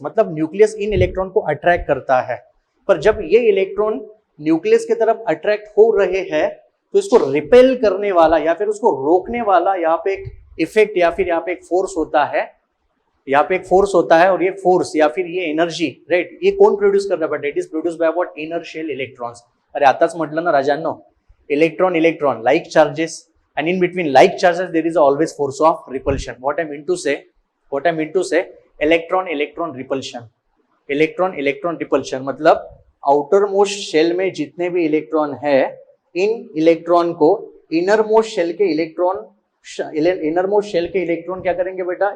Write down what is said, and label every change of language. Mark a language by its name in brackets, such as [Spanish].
[Hindi] मतलब nucleus in electron को attract करता है। पर जब ये इलेक्ट्रॉन न्यूक्लियस की तरफ अट्रैक्ट हो रहे हैं तो इसको रिपेल करने वाला या फिर उसको रोकने वाला यहाँ पे एक इफेक्ट या फिर यहाँ पे एक फोर्स होता है, यहाँ पे एक फोर्स होता है और ये फोर्स या फिर ये एनर्जी, राइट, ये कौन प्रोड्यूस कर रहा है? [English] But it is produce by what? Inertial electrons. [Marathi] अरे आताच म्हटलं ना राजांनो, [English] Electron electron like charges, and in between like charges there is always force of repulsion. What I mean to say [Hindi] electron electron repulsion मतलब outer most shell में जितने भी electron है, इन electron को इनर मोस्ट शेल के electron क्या करेंगे बेटा?